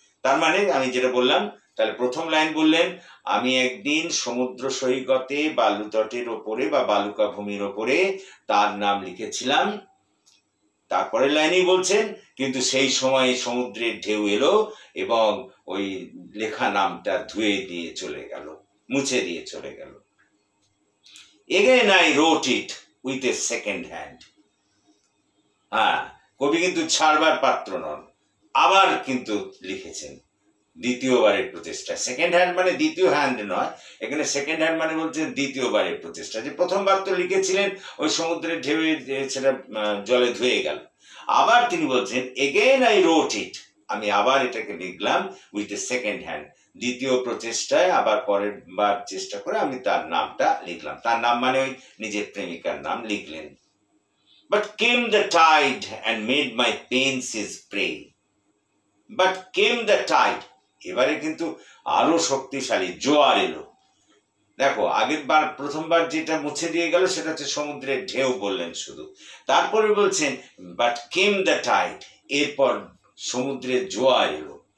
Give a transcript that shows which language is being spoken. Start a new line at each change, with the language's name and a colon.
Bangla: তার মানে আমি যেটা বললাম, তাহলে প্রথম লাইন বললেন আমি একদিন সমুদ্র সৈকতে বালু তটের ওপরে বা বালুকা ভূমির ওপরে তার নাম লিখেছিলাম, তারপরে লাইনেই বলছেন, কিন্তু সেই সময় সমুদ্রের ঢেউ এলো এবং ওই লেখা নামটা ধুয়ে দিয়ে চলে গেল, মুছে দিয়ে চলে গেল।
English: Again I wrote it with a second hand.
Bangla: হ্যাঁ, কবি কিন্তু ছাড়বার পাত্র নন, আবার কিন্তু লিখেছেন দ্বিতীয়বারের প্রচেষ্টা। সেকেন্ড হ্যান্ড মানে দ্বিতীয় হ্যান্ড নয়, এখানে সেকেন্ড হ্যান্ড মানে বলছেন দ্বিতীয়বারের প্রচেষ্টা। যে প্রথমবার তো লিখেছিলেন ওই সমুদ্রের ঢেউয়ে সেটা জলে ধুয়ে গেল, আবার তিনি বলছেন
English: again I wrote it,
Bangla: আমি আবার এটাকে লিখলাম
English: with a second hand,
Bangla: দ্বিতীয় প্রচেষ্টায় আবার পরের বার চেষ্টা করে আমি তার নামটা লিখলাম। তার নাম মানে ওই নিজের প্রেমিকার নাম লিখলেন।
English: But came the tide and made my pains his prey. But came the tide,
Bangla: এবারে কিন্তু আরো শক্তিশালী জোয়ার এলো। দেখো আগের বার প্রথমবার যেটা মুছে দিয়ে গেল সেটা হচ্ছে সমুদ্রের ঢেউ বললেন শুধু, তারপরে বলছেন
English: but came the tide,
Bangla: এরপর সমুদ্রের জোয়ার এলো।